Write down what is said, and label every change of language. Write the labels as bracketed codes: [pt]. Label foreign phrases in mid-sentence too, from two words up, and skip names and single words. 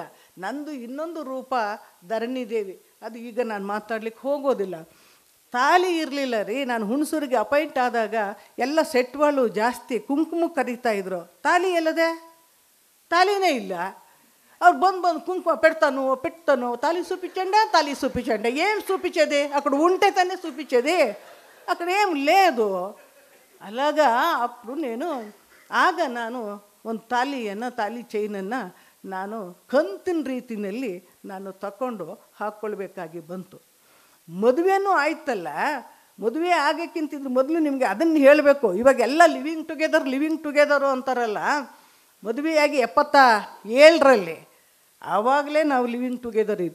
[kn] ನಂದು ಇನ್ನೊಂದು ರೂಪ ಧರಣಿದೇವಿ, ಅದು ಈಗ ನಾನು ಮಾತಾಡ್ಲಿಕ್ಕೆ ಹೋಗೋದಿಲ್ಲ. ತಾಲಿ ಇರಲಿಲ್ಲ ರೀ. ನಾನು ಹುಣಸೂರಿಗೆ ಅಪಾಯಿಂಟ್ ಆದಾಗ ಎಲ್ಲ ಸೆಟ್ವಾಳು ಜಾಸ್ತಿ ಕುಂಕುಮ ಕರೀತಾಯಿದ್ರು. ತಾಲಿ ಎಲ್ಲದೆ? ತಾಲಿನೇ ಇಲ್ಲ. ಅವ್ರು ಬಂದು ಕುಂಕುಮ [te] పెడతాను తాలి చూపించండి. ఏం చూపించేది? అక్కడ ఉంటే ತಾನೇ చూపించేది, అక్కడ ఏం లేదు. అలాగా అప్పుడు [kn] ನಾನು ಒಂದು ತಾಲಿ ಚೈನನ್ನು ನಾನು ಕಂತಿನ ರೀತಿಯಲ್ಲಿ ನಾನು ತಗೊಂಡು ಹಾಕ್ಕೊಳ್ಬೇಕಾಗಿ ಬಂತು. ಮದುವೆನೂ ಆಯ್ತಲ್ಲ, ಮದುವೆ ಆಗೋಕ್ಕಿಂತಿದ್ರು ಮೊದಲು ನಿಮಗೆ ಅದನ್ನು ಹೇಳಬೇಕು. ಇವಾಗ ಎಲ್ಲ [en] living together [kn] ಅಂತಾರಲ್ಲ, ಮದುವೆಯಾಗಿ 77ರಲ್ಲಿ ಆವಾಗಲೇ ನಾವು [en] living together [kn] ಇದ್ದು.